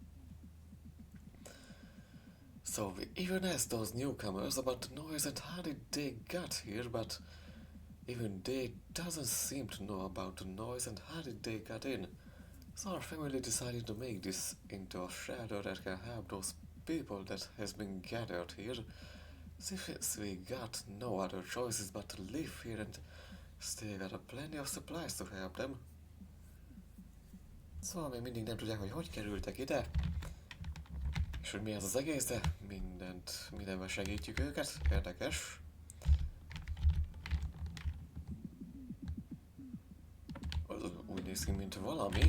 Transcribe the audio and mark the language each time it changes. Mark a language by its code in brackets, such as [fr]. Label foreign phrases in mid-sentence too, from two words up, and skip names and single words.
[en] So we even asked those newcomers about the noise and how did they got here, but even they doesn't seem to know about the noise and how did they got in. So our family decided to make this into a shelter that can help those people that has been gathered here. Since we got no other choices but to live here and still got a plenty of supplies to help them. [hu] Szóval még mindig nem tudják, hogy kerültek ide, és hogy mi ez az egész, de mindenben segítjük őket. Érdekes. Az úgy néz ki, mint valami.